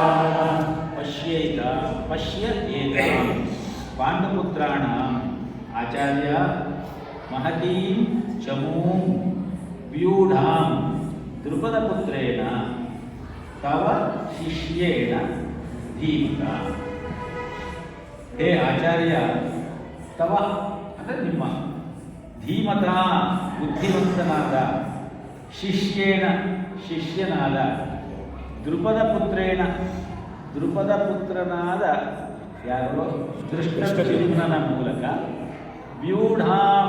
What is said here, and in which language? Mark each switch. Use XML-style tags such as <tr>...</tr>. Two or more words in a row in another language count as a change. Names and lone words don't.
<sa>ಪಶ್ಯೇತಾಂ ಪಾಂಡುಪುತ್ರಾಣ ಆಚಾರ್ಯ ಮಹತೀಂ ಚಮೂಂ ವ್ಯೂಢಾಂ ದ್ರುಪದಪುತ್ರೇಣ ತವ ಶಿಷ್ಯೇಣ ಧೀಮತಾ. ಹೇ ಆಚಾರ್ಯ, ತವ</sa> <kn>ಅಂದರೆ ನಿಮ್ಮ, ಧೀಮತಾ ಬುದ್ಧಿವಂತನಾದ, ಶಿಷ್ಯೇಣ ಶಿಷ್ಯನಾದ, ದ್ರುಪದಪುತ್ರೇಣ ದ್ರುಪದಪುತ್ರನಾದ ಯಾರೋ ದೃಷ್ಟದ್ಯುಮ್ನನ ಮೂಲಕ, ವ್ಯೂಢಾಂ</kn>